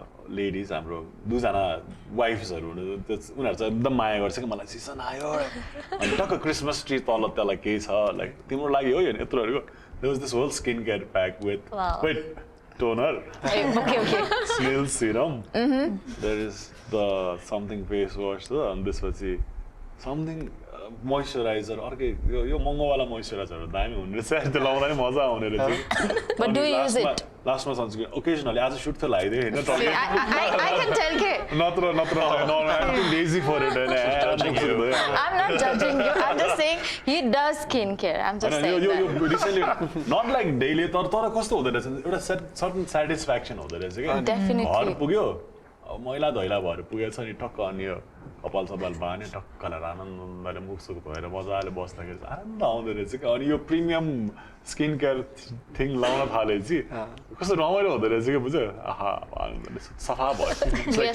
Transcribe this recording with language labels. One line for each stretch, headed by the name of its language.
Nepali: Ladies हाम्रो दुईजना वाइफ्सहरू उनीहरू चाहिँ एकदम माया गर्छ कि मलाई सिजन आयो अनि टक्क क्रिसमस ट्री तल त्यसलाई केही छ लाइक तिम्रो लागि हो होइन यत्रोहरूको
English: There was this whole skin care pack with wet toner, snail serum. There is the something face wash and this was something moisturizer.
Nepali: Okay, यो महँगो वाला moisturizer दामी हुने रहेछ त्यो लाउँदा नि मजा आउने रहेछ.
English: But do you use it? Last month sunscreen. Occasionally, as a shoot for like I can tell you. Not I'm too lazy for it. I'm not judging you. I'm just saying he does skincare. I'm just saying you recently, not like daily.
Nepali: तर कस्तो हुँदो रहेछ एउटा certain satisfaction हुँदो रहेछ के.
English: Definitely.
Nepali: घर पुग्यो मैला धैला भएर पुगेछ नि टक्क अनि कपाल सपाल बाने टक्कलाई आनन्दले मुखसुख भएर मजाले बस्दाखेरि आनन्द आउँदो रहेछ कि अनि यो प्रिमियम स्किन केयर थिङ लाउन थालेपछि कस्तो रमाइलो हुँदो रहेछ कि बुझ्यो आहा सफा भयो